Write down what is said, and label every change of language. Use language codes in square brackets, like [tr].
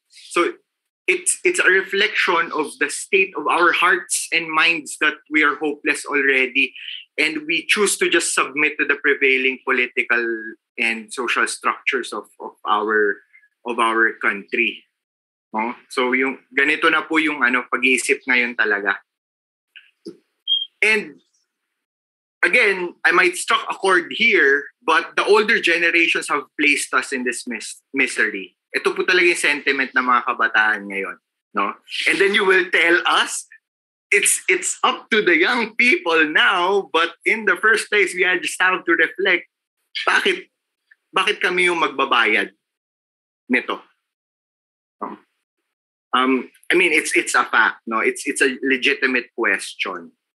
[en] So, it's a reflection of the state of our hearts and minds that we are hopeless already, and we choose to just submit to the prevailing political and social structures of our country. No? [tl] So yung ganito na po yung pag-iisip ngayon talaga. [en] And again, I might struck a chord here, but the older generations have placed us in this misery. [tl] Ito po talaga yung sentiment ng mga kabataan ngayon, no? [en] And then you will tell us it's up to the young people now, but in the first place we just have to reflect [tl] bakit kami yung magbabayad nito. [en] I mean, it's a fact, no? It's a legitimate question.